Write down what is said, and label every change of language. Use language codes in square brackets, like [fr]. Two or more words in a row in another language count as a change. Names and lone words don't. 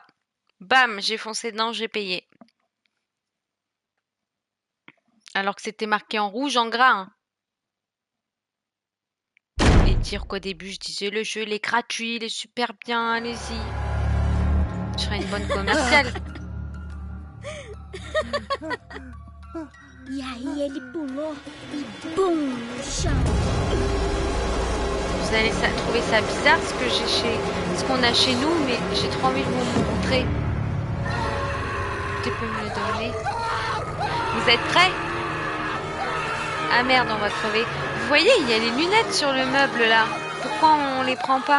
[fr] Bam, j'ai foncé dedans, j'ai payé. Alors que c'était marqué en rouge, en gras. Hein. Et dire qu'au début, je disais, le jeu, il est gratuit, il est super bien, allez-y. Je serais une bonne commerciale. [pt] E aí ele pulou e bum no chão. [fr] Vous allez trouver ça bizarre ce qu'on a chez nous, mais j'ai trop envie de vous montrer. Tu peux me le donner? Vous êtes prêts? Ah merde, on va crever. Vous voyez, il y a les lunettes sur le meuble là. Pourquoi on les prend pas?